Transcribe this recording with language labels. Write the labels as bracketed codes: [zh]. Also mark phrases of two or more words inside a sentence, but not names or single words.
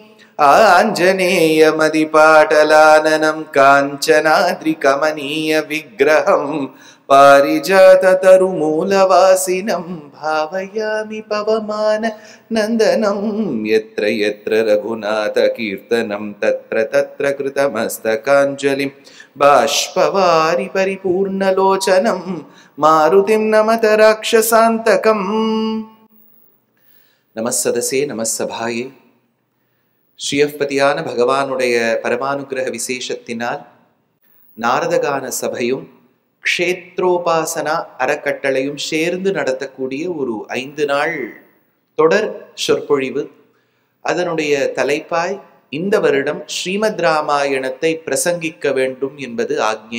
[sa] आञ्जनेयमदिपाटलाननं काञ्चनाद्रिकमनीयविग्रहं पारिजाततरुमूलवासिनं भावयामि पवमाननन्दनं यत्र यत्र रघुनाथकीर्तनं तत्र तत्र कृतमस्तकाञ्जलिं बाष्पवारि परिपूर्णलोचनं मारुतिं नमत राक्षसान्तकम् नमः सदसे नमः सभाये [ta] ஸ்ரீயப்பதியான பகவானுடைய பரமானுகிரக விசேஷத்தினால் நாரதகான சபையும் க்ஷேத்ரோபாசனா அறக்கட்டளையும் சேர்ந்து நடத்தக்கூடிய ஒரு 5 நாள் தொடர் சொற்பொழிவு. அதனுடைய தலைப்பாய் இந்த வருடம் ஸ்ரீமத் ராமாயணத்தை பிரசங்கிக்க வேண்டும் என்பது ஆக்ஞை.